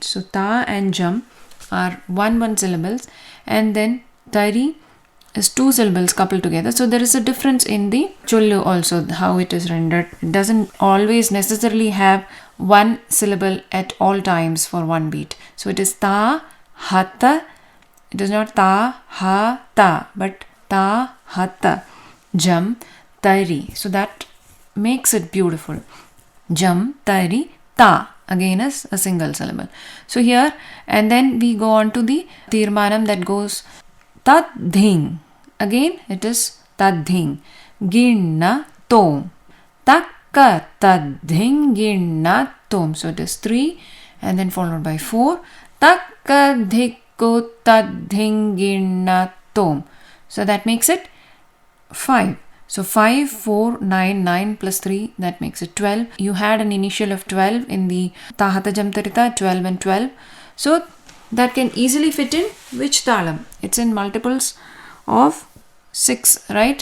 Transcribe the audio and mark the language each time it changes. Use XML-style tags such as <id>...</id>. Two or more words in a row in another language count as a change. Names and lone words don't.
<en>So Ta and Jam are 1 syllables, and then Ta Ri is 2 syllables coupled together. So there is a difference in the Chollu also, how it is rendered. It doesn't always necessarily have 1 syllable at all times for 1 beat. So it is Ta, Hatta. It is not Ta, Ha, Ta, but ta, hata, jam, tari. So that makes it beautiful. Jam, tari, ta. Again is a single syllable. So here, and then we go on to the tirmanam that goes tadhing. Again, it is tadhing. Ginna tom. Takka tadhing ginna tom. So it is 3 and then followed by 4. Takka dhikku tadhing ginna tom. So that makes it 5. So 5, 4, 9, 9 plus 3, that makes it 12. You had an initial of 12 in the Tahata Jamtarita, 12 and 12. So that can easily fit in which talam? It's in multiples of 6, right?</en>